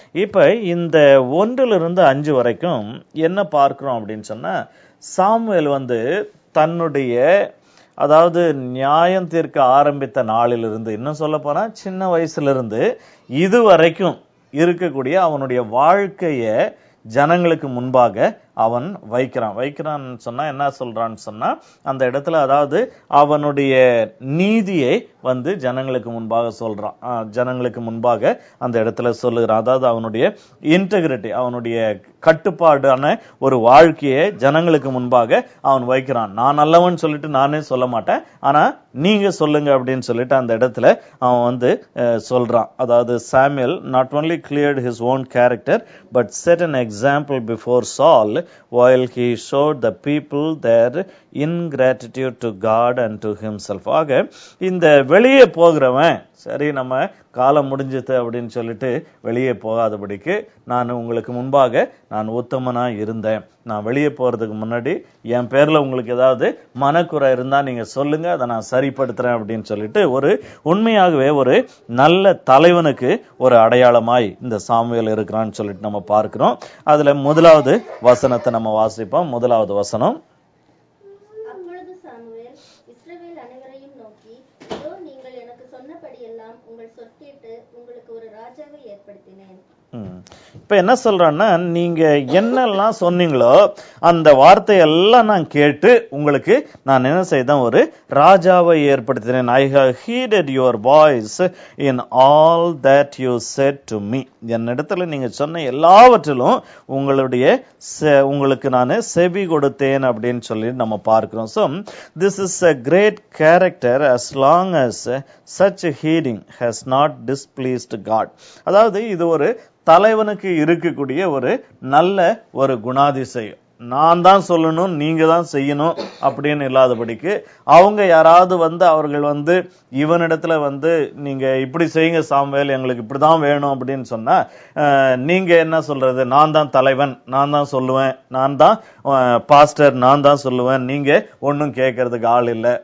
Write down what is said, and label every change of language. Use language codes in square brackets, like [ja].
[ta] இப்ப இந்த 1 to 5 வரைக்கும் என்ன பார்க்கிறோம் அப்படின்னு சொன்னா, சாமுவேல் வந்து தன்னுடைய அதாவது நியாயம் தீர்க்க ஆரம்பித்த நாளிலிருந்து, இன்னும் சொல்ல போனா சின்ன வயசுல இதுவரைக்கும் இருக்கக்கூடிய அவனுடைய வாழ்க்கைய ஜனங்களுக்கு முன்பாக அவன் வைக்கிறான்னு சொன்னா என்ன சொல்றான்னு சொன்னா, அந்த இடத்துல அதாவது அவனுடைய நீதியை வந்து ஜனங்களுக்கு முன்பாக சொல்றான், ஜனங்களுக்கு முன்பாக அந்த இடத்துல சொல்லுகிறான். அதாவது அவனுடைய இன்டெகிரிட்டி, அவனுடைய கட்டுப்பாடான ஒரு வாழ்க்கையை ஜனங்களுக்கு முன்பாக அவன் வைக்கிறான். நான் நல்லவன் சொல்லிட்டு நானே சொல்ல மாட்டேன், ஆனா நீங்க சொல்லுங்க அப்படின்னு சொல்லிட்டு அந்த இடத்துல அவன் வந்து சொல்றான். அதாவது Samuel [en] not only cleared his own character but set an example before Saul while he showed the people their ingratitude to God and to himself. [ta] ஆக இந்த வெளியே போகிறவன் சரி நம்ம காலம் முடிஞ்சது அப்படின்னு சொல்லிட்டு வெளியே போகாதபடிக்கு நான் உங்களுக்கு முன்பாக நான் உத்தமனா இருந்தேன், நான் வெளியே போறதுக்கு முன்னாடி என் பேர்ல உங்களுக்கு ஏதாவது மனக்குறை இருந்தா நீங்க சொல்லுங்க, அதை நான் சரிப்படுத்துறேன் அப்படின்னு சொல்லிட்டு ஒரு உண்மையாகவே ஒரு நல்ல தலைவனுக்கு ஒரு அடையாளமாய் இந்த சாமுவேல் இருக்கிறான்னு சொல்லிட்டு நம்ம பார்க்கிறோம். அதுல முதலாவது வசனத்தை நம்ம வாசிப்போம். முதலாவது வசனம், அப்பொழுது சாமுவேல் இஸ்ரவேல் அனைவரையும் நோக்கி, இதோ நீங்கள் எனக்கு சொன்னபடியெல்லாம் உங்கள் சொற்கேட்டு உங்களுக்கு ஒரு ராஜாவை ஏற்படுத்தினேன். இப்ப என்ன சொல்றான்னா, நீங்க என்னெல்லாம் சொன்னீங்களோ அந்த வார்த்தையெல்லாம் நான் கேட்டு உங்களுக்கு நான் என்ன செய்தேன், ஒரு ராஜாவை ஏற்படுத்தினேன். [en] I have heeded your voice in all that you said to me. [ta] என்னிடத்துல நீங்க சொன்ன எல்லாவற்றிலும் உங்களுக்கு நான் செவி கொடுத்தேன் அப்படின்னு சொல்லி நம்ம பார்க்கிறோம். [en] So this is a great character as long as such heeding has not displeased God. [ta] அதாவது இது ஒரு தலைவனுக்கு இருக்கக்கூடிய ஒரு நல்ல ஒரு குணாதிசயம். நான் தான் சொல்லணும், நீங்க தான் செய்யணும் அப்படின்னு இல்லாதபடிக்கு அவங்க யாராவது வந்து அவர்கள் வந்து இவனிடத்துல வந்து நீங்க இப்படி செய்யுங்க சாமுவேல், எங்களுக்கு இப்படிதான் வேணும் அப்படின்னு சொன்னா நீங்க என்ன சொல்றது, நான் தான் தலைவன், நான் தான் சொல்லுவேன், நான் தான் பாஸ்டர், நான் தான் சொல்லுவேன், நீங்க ஒன்னும் கேட்கறதுக்கு ஆள் இல்லை.